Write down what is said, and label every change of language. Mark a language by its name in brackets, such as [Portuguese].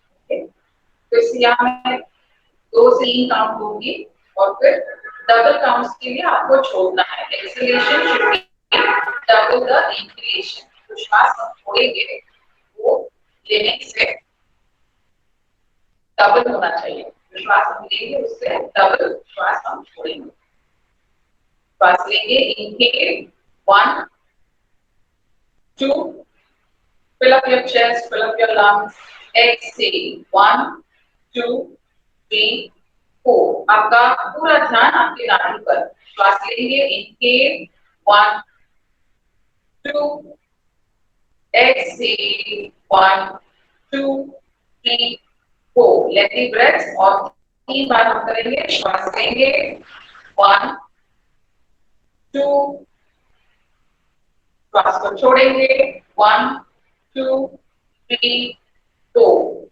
[Hindi] तो इस यहाँ में 2 से 3 काउंट होगी और फिर डबल काउंट्स के लिए आपको छोड़ना है। [English] Exhalation should be double the inhalation. [Hindi] तो श्वास हम छोड़ेंगे वो लेने से डबल होना चाहिए। श्वास हम लेंगे उससे डबल श्वास हम छोड़ेंगे। श्वास लेंगे, [English] Inhale 1 2, fill up your chest, fill up your lungs, exhale 1 2 3 4। [Hindi] आपका पूरा ध्यान आपके नाभि पर। श्वास लेंगे, inhale 1 2, [English] exhale 1 2 3 4। [Hindi] Let the breath और 3 बार हम करेंगे। श्वास लेंगे 1 2, श्वास को छोड़ेंगे 1 2 3 4।